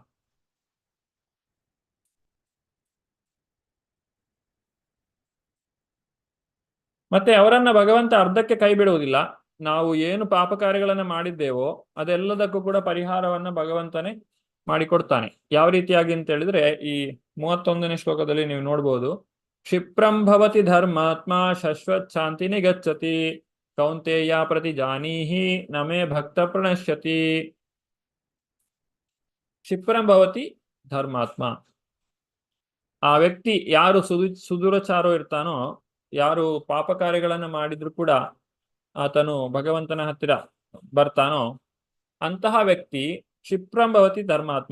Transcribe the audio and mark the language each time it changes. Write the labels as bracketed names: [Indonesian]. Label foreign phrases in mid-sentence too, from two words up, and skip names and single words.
[Kannada] ಮತ್ತೆ ಅವರನ್ನ ಭಗವಂತ ಅರ್ಧಕ್ಕೆ ಕೈ ಬಿಡುವುದಿಲ್ಲ. ನಾವು ಏನು ಪಾಪ ಕಾರ್ಯಗಳನ್ನ ಮಾಡಿದ್ದೇವೋ ಅದೆಲ್ಲದಕ್ಕೂ ಕೂಡ ಪರಿಹಾರವನ್ನ ಭಗವಂತನೇ ಮಾಡಿಕೊಡ್ತಾನೆ. ಯಾವ ರೀತಿಯಾಗಿ ಅಂತ ಹೇಳಿದ್ರೆ ಈ 31ನೇ ಶ್ಲೋಕದಲ್ಲಿ ನೀವು ನೋಡ್ಬೋದು. [Sanskrit] ಕ್ಷಿಪ್ರಂ ಭವತಿ ಧರ್ಮಾತ್ಮ ಶಶ್ವತ್ ಶಾಂತಿ ನಿಗಚ್ಚತಿ ಕೌಂತೆಯ ಪ್ರತಿ ಜಾನೀಹಿ ನಮೇ ಭಕ್ತ ಪ್ರಣಶ್ಯತಿ. ಕ್ಷಿಪ್ರಂ ಭವತಿ ಧರ್ಮಾತ್ಮ. [Kannada] ಆ ವ್ಯಕ್ತಿ ಯಾರು ಸುದುರಾಚಾರೋ ಇರ್ತಾನೋ, ಯಾರು ಪಾಪ ಕಾರ್ಯಗಳನ್ನ ಮಾಡಿದ್ರು ಕೂಡ ಆತನು ಭಗವಂತನ ಹತ್ತಿರ ಬರ್ತಾನೋ ಅಂತಹ ವ್ಯಕ್ತಿ [Sanskrit] ಕ್ಷಿಪ್ರಂ ಭವತಿ ಧರ್ಮಾತ್ಮ.